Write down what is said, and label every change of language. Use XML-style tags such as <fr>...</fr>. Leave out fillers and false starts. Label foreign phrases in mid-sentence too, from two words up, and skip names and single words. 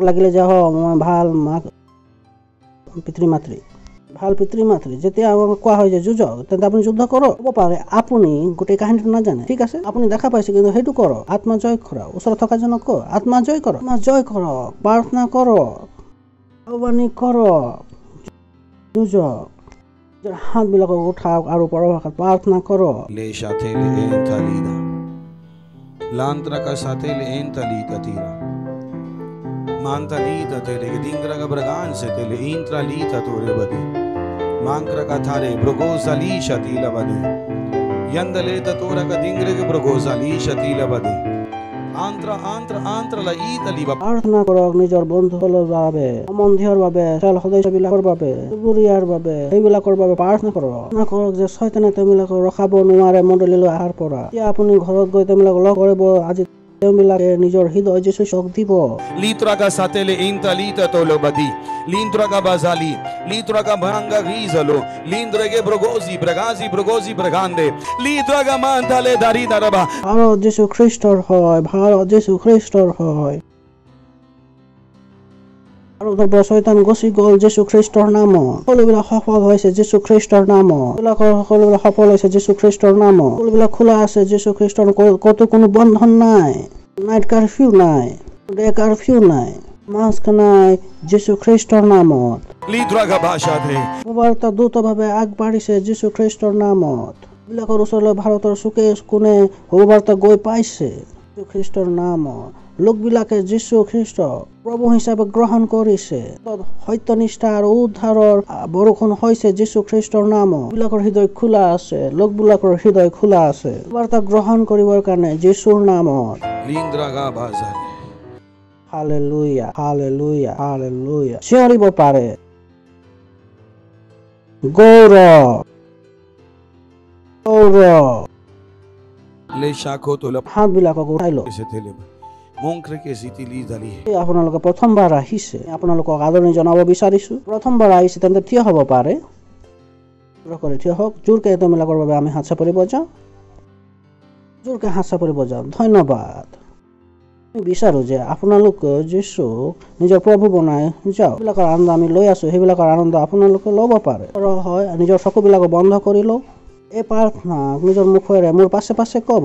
<as>লাগিলে যে মই ভাল মাক পিতৃ মাতৃ যেতিয়া কোৱা হয় যে যুঁজক তেন্তে আপুনি যুদ্ধ কৰক হ'ব পাৰে আপুনি গোটেই কাহিনীটো নাজানে ঠিক আছে আপুনি দেখা পাইছে কিন্তু সেইটো কৰক আত্মা জয় কৰক ওচৰত থকা জনক কওক আত্মা জয় কৰক প্ৰাৰ্থনা কৰক আহ্বানী কৰক যুঁজক হাতবিলাকক উঠাওক আৰু পৰভাষাত প্ৰাৰ্থনা কৰক Le shatele en talida. Lantra ka satele en talita tira. Mantalita tere ke dingra ka bragan se tele intralita tore badi. Mankra ka thare brogosali shatila badi. Yandale ta tora ka dingra ke brogosali shatila badi. Antra la italiba. প্ৰাৰ্থনা কৰক নিজৰ বন্ধুসকলৰ বাবে সম্বন্ধীয়ৰ বাবে সদস্যবিলাকৰ বাবে চুবুৰীয়াৰ বাবে সেইবিলাকৰ বাবে প্ৰাৰ্থনা কৰক যে শয়তানে তেওঁলোকক ৰখাব নোৱাৰে মণ্ডলীলৈ অহাৰ পৰা এতিয়া আপুনি ঘৰত গৈ তেওঁলোকক লগ কৰিব আজি তেওঁলোকে নিজৰ হৃদয় যীশুক দিব Litra ka satele en talita tolo badi. Lindra ka bazali. Litra ka banga gizalo. Lindra ke brogosi bragande. Litra ka mantale dari daraba. ভাৰত যীশু খ্ৰীষ্টৰ হয় আৰু শয়তান গুচি গ'ল যীশু খ্ৰীষ্টৰ নামত সকলোবিলাক সফল হৈছে যীশু খ্ৰীষ্টৰ নামত সকলোবিলাক সফল হৈছে যীশু খ্ৰীষ্টৰ নামত সকলোবিলাক খোলা আছে যীশু খ্ৰীষ্টৰ ক'তো কোনো বন্ধন নাই</as> <en>night curfew</en> <as>নাই</as> <en>day curfew</en> <as>নাই মাস্ক নাই যীশু খ্ৰীষ্টৰ নামত Litra ka bashade. বাৰ্তা দ্ৰুতভাৱে আগবাঢ়িছে যীশু খ্ৰীষ্টৰ নামত বিলাকৰ ওচৰলৈ ভাৰতৰ চুকে কোণে বাৰ্তা গৈ পাইছে যীশু খ্ৰীষ্টৰ নামত লোকবিলাকে যীশু খ্ৰীষ্ট প্ৰভু হিচাপে গ্ৰহণ কৰিছে সত্যনিষ্ঠা আৰু উদ্ধাৰৰ বৰষুণ হৈছে যীশু খ্ৰীষ্টৰ নামত বিলাকৰ হৃদয় খোলা আছে লোকবিলাকৰ হৃদয় খোলা আছে বাৰ্তা গ্ৰহণ কৰিবৰ কাৰণে যীশুৰ নামত Lindra ka bazali. হালেলুয়া চিঞৰিব পাৰে গৌৰৱ Le shako tola হাতবিলাকক উঠাই লওক se tele. Monkre ke sitili dali. আপোনালোকে প্ৰথমবাৰ আহিছে আপোনালোকক আদৰণি জনাব বিচাৰিছো প্ৰথমবাৰ আহিছে তেন্তে থিয় হ'ব পাৰে থিয় হওক জোৰকে তেওঁলোকৰ বাবে আমি হাত চাপৰিব যাওঁ ধন্যবাদ আমি বিচাৰো যে আপোনালোক যীশুক নিজৰ প্ৰভু বনাই যাওক সেইবিলাকৰ আনন্দ আমি লৈ আছো সেইবিলাকৰ আনন্দ আপোনালোকে ল'ব পাৰে হয় নিজৰ চকুবিলাক বন্ধ কৰি লওক এই প্ৰাৰ্থনা নিজৰ মুখেৰে মোৰ পাছে পাছে ক'ব।</as>